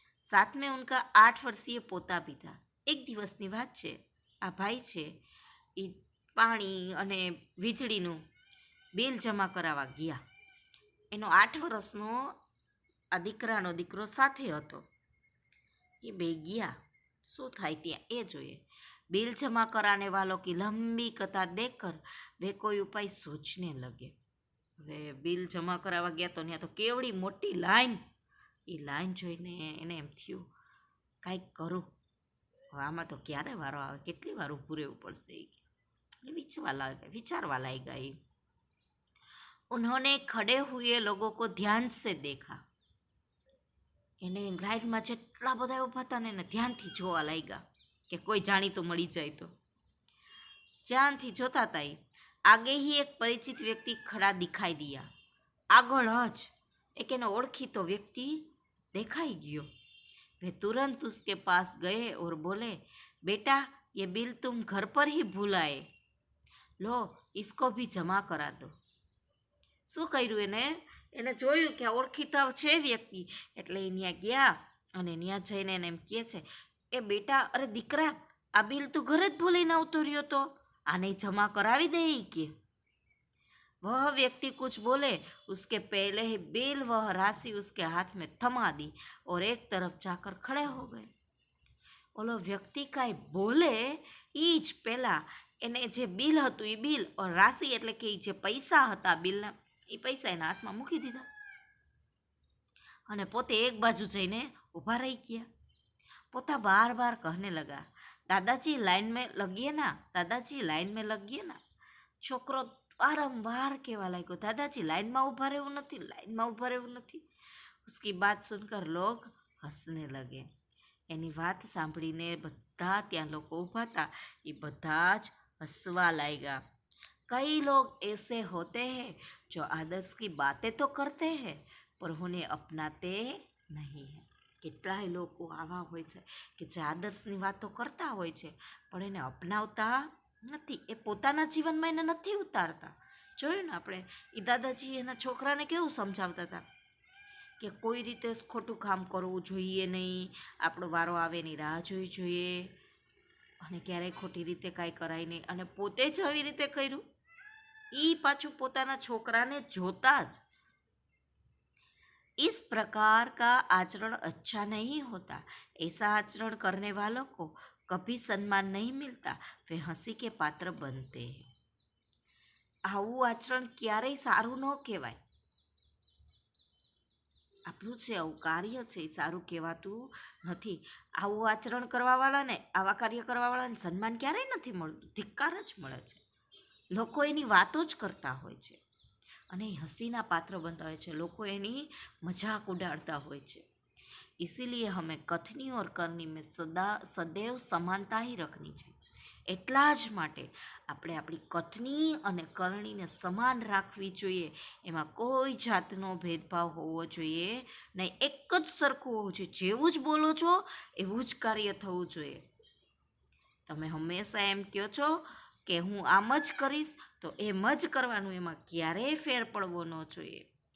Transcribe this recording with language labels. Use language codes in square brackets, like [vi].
[hi] साथ में उनका 8 वर्षीय पोता भी था. [gu] એક દિવસની વાત છે. આ ભાઈ છે એ પાણી અને વીજળીનું બિલ જમા કરાવવા ગયા. એનો 8 વર્ષનો આ દીકરાનો દીકરો સાથે હતો. એ બે ગયા. શું થાય ત્યાં એ જોઈએ. [hi] बिल जमा कराने वालों की लंबी कतार देखकर वे कोई उपाय सोचने लगे. [gu] હવે બિલ જમા કરાવવા ગયા તો ત્યાં તો કેવડી મોટી લાઈન. એ લાઈન જોઈને એને એમ થયું કાંઈક કરું. હવે આમાં તો ક્યારે વારો આવે, કેટલી વાર ઊભું રહેવું પડશે એ વિચારવા લાગ્યા. એ [hi] उन्होंने खड़े हुए लोगों को ध्यान से देखा. [gu] એને લાઈનમાં જેટલા બધા ઊભા હતા ને એને ધ્યાનથી જોવા લાગ્યા કે કોઈ જાણીતું મળી જાય તો. ધ્યાનથી જોતા હતા. [hi] आगे ही एक परिचित व्यक्ति खड़ा दिखाई दिया. [gu] આગળ જ એક એનો ઓળખીતો વ્યક્તિ દેખાઈ ગયો. [hi] वे तुरंत उसके पास गए और बोले, बेटा ये बिल तुम घर पर ही भूल आए, लो इसको भी जमा करा दो. [gu] શું કર્યું એને જોયું કે આ ઓળખીતા છે વ્યક્તિ, એટલે એ ત્યાં ગયા અને ત્યાં જઈને એને એમ કહે છે કે બેટા, અરે દીકરા, આ બિલ તું ઘરે જ ભૂલીને આવતો રહ્યો તો, આને જમા કરાવી દે. કે [hi] वह व्यक्ति कुछ बोले उसके पहले ही बिल वह राशि उसके हाथ में थमा दी और एक तरफ जाकर खड़े हो गए. [gu] ઓલો વ્યક્તિ કાંઈ બોલે એ જ પહેલાં એને જે બિલ હતું એ બિલ ઓર રાશિ એટલે કે જે પૈસા હતા બિલના, એ પૈસા એના હાથમાં મૂકી દીધા અને પોતે એક બાજુ જઈને ઊભા રહી ગયા. પોતા [hi] બાર બાર कहने लगा, दादाजी लाइन में लगिए ना, दादाजी लाइन में लगिए ना. [gu] છોકરો વારંવાર કહેવા લાગ્યો, દાદાજી લાઈનમાં ઊભા રહેવું નથી, લાઈનમાં ઊભા રહેવું નથી. [hi] उसकी बात सुनकर लोग हंसने लगे. [gu] એની વાત સાંભળીને બધા ત્યાં લોકો ઊભા હતા એ બધા જ હસવા લાગ્યા. [hi] कई लोग ऐसे होते हैं जो आदर्श की बातें तो करते हैं पर उन्हें अपनाते नहीं हैं. [gu] કેટલાય લોકો આવા હોય છે કે જે આદર્શની વાતો કરતા હોય છે પણ એને અપનાવતા નથી, એ પોતાના જીવનમાં એને નથી ઉતારતા. જોયું ને આપણે, એ દાદાજી એના છોકરાને કેવું સમજાવતા હતા કે કોઈ રીતે ખોટું કામ કરવું જોઈએ નહીં, આપણો વારો આવે એની રાહ જોવી જોઈએ અને ક્યારેય ખોટી રીતે કાંઈ કરાય નહીં. અને પોતે જ આવી રીતે કર્યું. એ પાછું પોતાના છોકરાને જોતા જ. [hi] इस प्रकार का आचरण अच्छा नहीं होता. ऐसा आचरण करने वालों को कभी सम्मान नहीं मिलता, वे हंसी के पात्र बनते हैं. [gu] આવું આચરણ ક્યારેય સારું ન કહેવાય. આપણું છે આવું કાર્ય છે એ સારું કહેવાતું નથી. આવું આચરણ કરવાવાળાને, આવા કાર્ય કરવાવાળાને સન્માન ક્યારેય નથી મળતું, ધિક્કાર જ મળે છે. લોકો એની વાતો જ કરતા હોય છે અને એ હસીના પાત્ર બનતા હોય છે. લોકો એની મજાક ઉડાડતા હોય છે. [hi] इसीलिए हमें कथनी और करनी में सदैव समानता ही रखनी [gu] છે. એટલા જ માટે આપણે આપણી કથની અને કરણીને સમાન રાખવી જોઈએ. એમાં કોઈ જાતનો ભેદભાવ હોવો જોઈએ નહીં. એક જ સરખું હોવું જોઈએ. જેવું જ બોલો છો એવું જ કાર્ય થવું જોઈએ. તમે હંમેશા એમ કહો છો કે હું આમ જ કરીશ તો એમ જ કરવાનું, એમાં ક્યારેય ફેર પડવો ન જોઈએ.